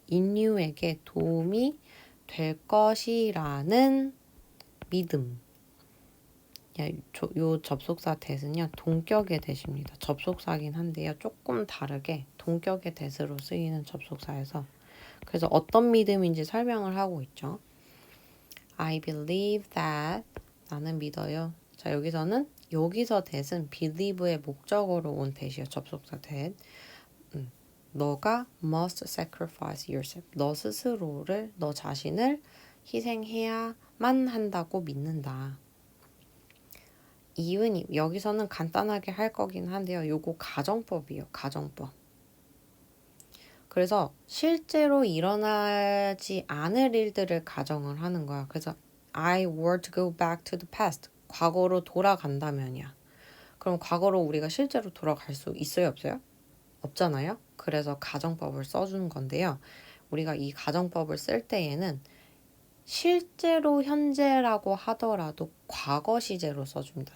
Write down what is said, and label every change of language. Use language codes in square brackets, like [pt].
[ko] 인류에게 도움이 될 것이라는 믿음. 요 접속사 that은요 동격의 that입니다. 접속사긴 한데요 조금 다르게 동격의 that으로 쓰이는 접속사여서 그래서 어떤 믿음인지 설명을 하고 있죠. [en] I believe that [ko] 나는 믿어요. 자 여기서는 여기서 that은 believe의 목적어로 온 that이요. 접속사 that. 너가 [en] must sacrifice yourself. [ko] 너 스스로를 너 자신을 희생해야만 한다고 믿는다. even if 여기서는 간단하게 할 거긴 한데요. 요거 가정법이에요. 가정법. 그래서 실제로 일어나지 않을 일들을 가정을 하는 거야. 그래서 [en] I were to go back to the past. [ko] 과거로 돌아간다면이야. 그럼 과거로 우리가 실제로 돌아갈 수 있어요, 없어요? 없잖아요. 그래서 가정법을 써주는 건데요. 우리가 이 가정법을 쓸 때에는 실제로 현재라고 하더라도 과거 시제로 써줍니다.